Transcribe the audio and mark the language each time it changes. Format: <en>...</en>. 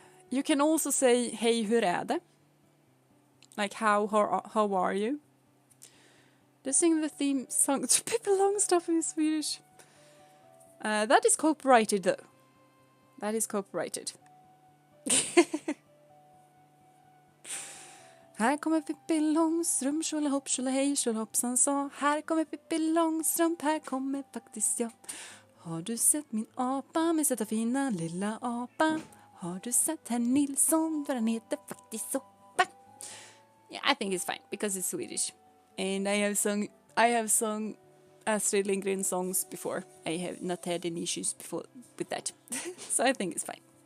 <en>You can also say,</en> <sv>hej, hur är det?</sv> <en>Like, how are you? They sing the theme song to Pippi Longstocking in Swedish. That is copyrighted, though. That is copyrighted.</en> <sv>Här kommer Pippi Långstrump, tjolahopp, tjolahej, tjolahoppsan sa. Här kommer Pippi Långstrump, här kommer faktiskt jag. Har du sett min apa, min söta fina lilla apa? Har du sett herr Nilsson, för han heter faktiskt soppa?</sv> <en>Yeah, I think it's fine, because it's Swedish. And I have sung Astrid Lindgren songs before. I have not had any issues before with that. So I think it's fine.</en>